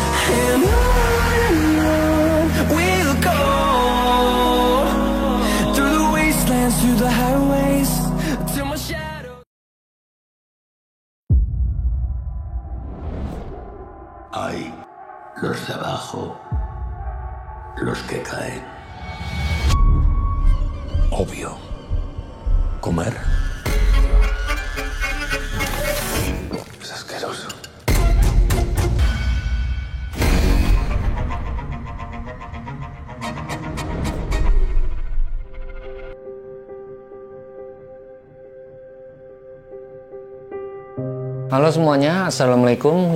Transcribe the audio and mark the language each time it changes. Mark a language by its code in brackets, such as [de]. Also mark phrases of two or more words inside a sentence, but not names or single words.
[en] And on we'll go, through the wastelands, through the highways, till my shadow. [es] Hay los de abajo, los que caen. Obvio. Comer es asqueroso. [id] Halo semuanya, Assalamualaikum.